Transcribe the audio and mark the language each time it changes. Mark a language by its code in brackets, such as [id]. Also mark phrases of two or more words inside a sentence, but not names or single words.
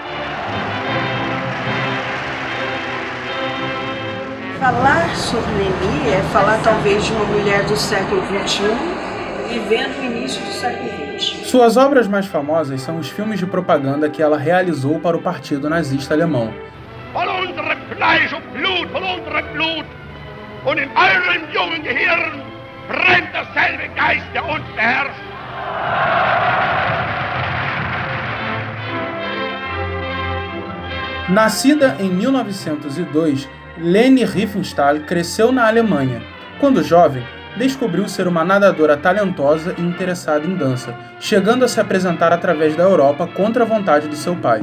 [pt] Falar sobre Leni é falar talvez de uma mulher do século XXI vivendo o início do século XX. Suas obras mais famosas são os filmes de propaganda que ela realizou para o Partido Nazista Alemão. [de] Von unserem Fleisch und Blut, von unserem Blut, und in eurem jungen Gehirn brennt derselbe Geist, der uns beherrscht. [pt] Nascida em 1902, Leni Riefenstahl cresceu na Alemanha. Quando jovem, descobriu ser uma nadadora talentosa e interessada em dança, chegando a se apresentar através da Europa contra a vontade de seu pai.